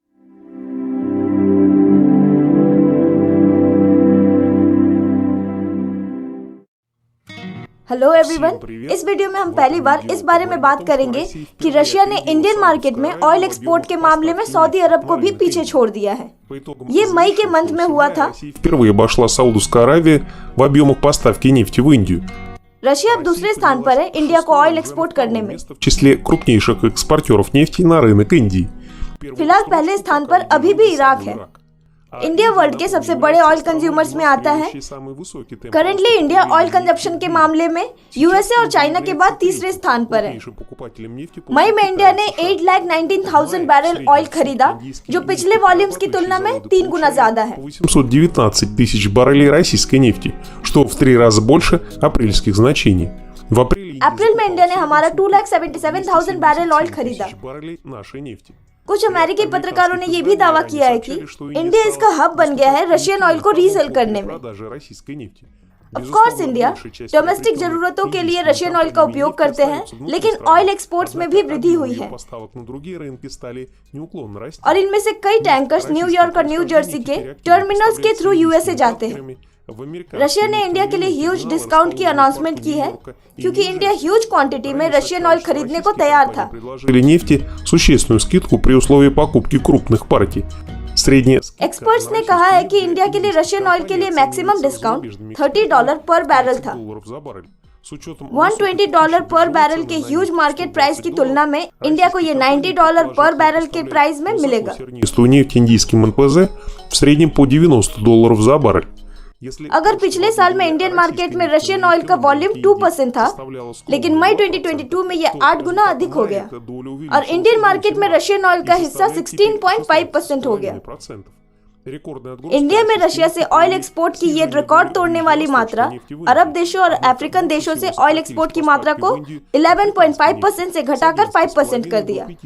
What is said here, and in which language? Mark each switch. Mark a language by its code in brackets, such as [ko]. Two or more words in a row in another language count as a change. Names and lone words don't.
[en] Hello everyone, [hi] इस वीडियो में हम पहली बार इस बारे में बात करेंगे कि रशिया ने [en] Indian market [hi] में [en] oil export [hi] के मामले में सऊदी अरब को भी पीछे छोड़ दिया है। ये मई के मंथ में हुआ था। [ru] Впервые обошла Саудовская Аравия в объемах поставки нефти в Индию. [hi] रशिया अब दूसरे स्थान पर है इंडिया को [en] oil export [hi] करने में। [ru] В числе крупнейших экспортеров нефти на रынок Индии. [hi] फिलहाल पहले स्थान पर अभी भी इराक है। इंडिया वर्ल्ड के सबसे बड़े [en] oil consumers [hi] में आता है। [en] currently India oil consumption [hi] के मामले में यूएसए और चाइना के बाद तीसरे स्थान पर है। मई में इंडिया ने 8,19,000 [en] barrel oil [hi] खरीदा, जो पिछले वॉल्यूम्स की तुलना में 3 गुना ज्यादा है। [ru] 819 тысяч баррелей российской нефти, что в 3 раза больше апрельских значений. В апреле [hi] अप्रैल में इंडिया ने हमारा 2,77,000 [en] barrel oil [hi] खरीदा। कुछ अमेरिकी पत्रकारों ने ये भी दावा किया है कि इंडिया इसका हब बन गया है [en] Russian oil [hi] को रीसेल करने में। [en] Of course India domestic [hi] जरूरतों के लिए [en] Russian oil [hi] का उपयोग करते हैं, लेकिन [en] oil exports [hi] में भी वृद्धि हुई है और इनमें से कई टैंकर्स न्यूयॉर्क और न्यू जर्सी के टर्मिनल्स के थ्रू यूएसए जाते हैं। रशिया ने इंडिया के लिए [en] huge discount [hi] की अनाउंसमेंट की है, क्योंकि इंडिया [en] huge quantity [hi] में [en] Russian oil [hi] खरीदने को तैयार था। [ru] нефти существенную скидку при условии покупки крупных партий. [hi] एक्सपर्ट्स ने कहा है कि इंडिया के लिए [en] Russian oil [hi] के लिए [en] maximum discount [hi] $30 [en] per barrel [hi] था। $120 [en] per barrel [hi] के [en] huge market price [hi] की तुलना में इंडिया को ये $90 [en] per barrel [hi] के प्राइस में मिलेगा। [ru] нефть индийским НПЗ в среднем по $90 за баррель. [hi] अगर पिछले साल में [en] Indian market [hi] में [en] Russian oil [hi] का वॉल्यूम 2% था, लेकिन मई 2022 में यह 8 गुना अधिक हो गया और [en] Indian market [hi] में [en] Russian oil [hi] का हिस्सा 16.5% हो गया। इंडिया में रशिया से [en] oil export [hi] की ये रिकॉर्ड तोड़ने वाली मात्रा अरब देशों और अफ्रीकन देशों से [en] oil export [hi] की मात्रा को 11.5% से घटाकर 5% कर दिया।